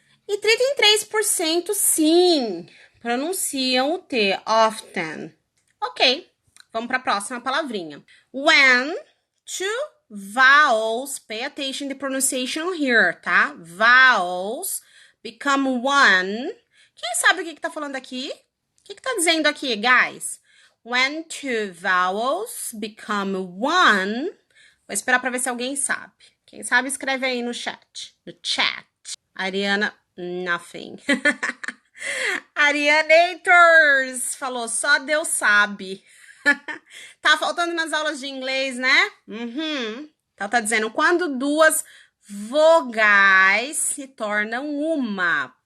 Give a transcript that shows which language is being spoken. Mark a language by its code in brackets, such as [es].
[pt] E 33% sim, pronunciam o T, often. Ok, vamos para a próxima palavrinha. [en] When two vowels, pay attention to the pronunciation here, tá? Vowels become one. [pt] Quem sabe o que tá falando aqui? O que tá dizendo aqui, guys? [en] When two vowels become one. [pt] Vou esperar para ver se alguém sabe. Quem sabe, escreve aí no chat. No chat. Ariana, nothing. Arianators falou, só Deus sabe. Tá faltando nas aulas de inglês, né? Então tá dizendo, quando duas vogais se tornam uma.